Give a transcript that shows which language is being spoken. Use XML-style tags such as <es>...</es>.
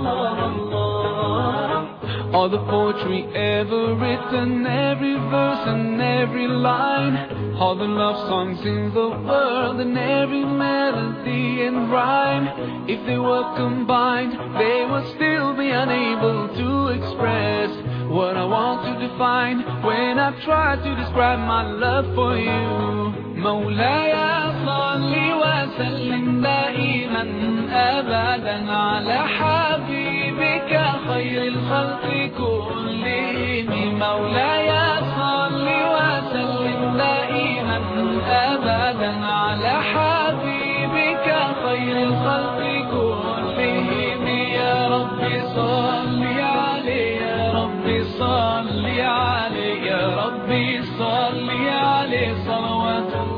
<en>All the poetry ever written, every verse and every line, all the love songs in the world, and every melody and rhyme, if they were combined, they would still be unable to express what I want to define when I try to describe my love for you.</en> <ar>مولاي صلي وسلم دائما أبدا على حبيبك خير الخلق كلهم. مولاي صلي وسلم دائما أبدا على حبيبك خير الخلق كلهم. يا ربي صلي علي، يا ربي صلي علي، يا ربي صلي علي، صلوات</ar>